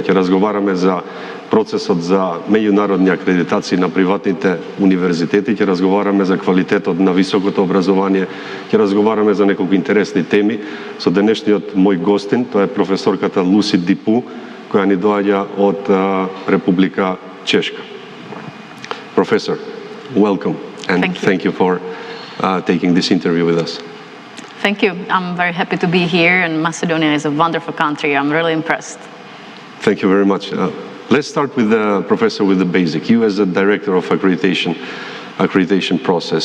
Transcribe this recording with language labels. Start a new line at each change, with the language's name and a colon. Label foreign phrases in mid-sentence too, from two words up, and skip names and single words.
Macedonian: Ќе разговараме за процесот за меѓународни акредитации на приватните универзитети, ќе разговараме за квалитетот на високото образование, ќе разговараме за неколку интересни теми со денешниот мој гостин, тоа е професорката Луси Дипу, која ни доаѓа од Република Чешка.
English: Professor, welcome and thank you for taking this interview with us. Thank you. I'm very happy to be here, and Macedonia is a wonderful country. I'm really impressed. Thank you very much. Let's start with the professor with the basic. You as the director of accreditation process.